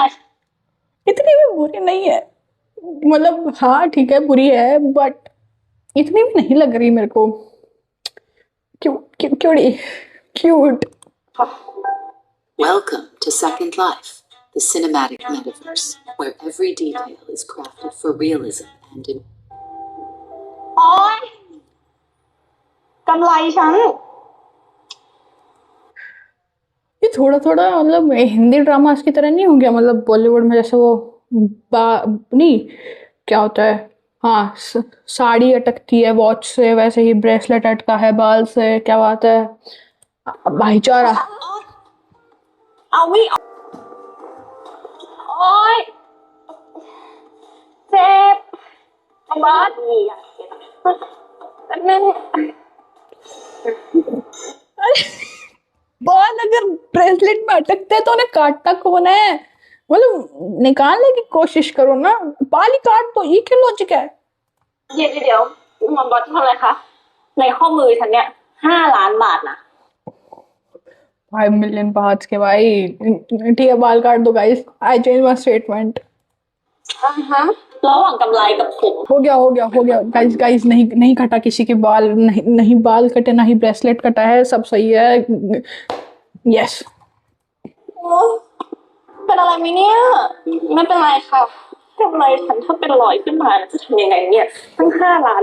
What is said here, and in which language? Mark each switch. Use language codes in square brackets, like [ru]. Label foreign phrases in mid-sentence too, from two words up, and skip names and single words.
[hi] इतनी भी बुरी नहीं है, मतलब हाँ ठीक है बुरी है बट इतनी भी नहीं लग रही मेरे को। [en] cutie cute. Welcome to Second Life, the cinematic metaverse, where every detail is crafted for realism and [th] โอ๊ยกำไรฉัน [hi] ये थोड़ा थोड़ा मतलब हिंदी ड्रामास की तरह नहीं हो गया, मतलब बॉलीवुड में जैसे वो नहीं क्या होता है, हाँ साड़ी अटकती है वॉच से, वैसे ही ब्रेसलेट अटका है बाल से, क्या बात है भाईचारा। [th] เอาไม่ออกโอ๊ยเจ็บเอาบอสแป๊บนึง [hi] बाल अगर ब्रेसलेट में अटकते हैं तो उन्हें काटता कौन है, मतलब निकालने की कोशिश करो ना, बाल ही काट दो, ये क्या लॉजिक है। [th] เดี๋ยวมันบอสทำอะไรคะในข้อมือฉันเนี่ย5 ล้านบาทนะ [hi] 5 मिलियन बात के भाई, ठीक है बाल काट दो गाइस, [en] I change my statement. [th] ระหว่างกำไรกับผม [hi] हो गया [en] guys guys, [hi] नहीं नहीं कटा किसी के बाल, नहीं नहीं बाल कटे, ना ही ब्रेसलेट कटा है, सब सही है। यस [th] โอ๊ยเป็นอะไรไหมเนี่ยไม่เป็นไรค่ะกำไรฉันถ้าเป็นรอยขึ้นมาจะทำยังไงเนี่ยตั้ง5 ล้าน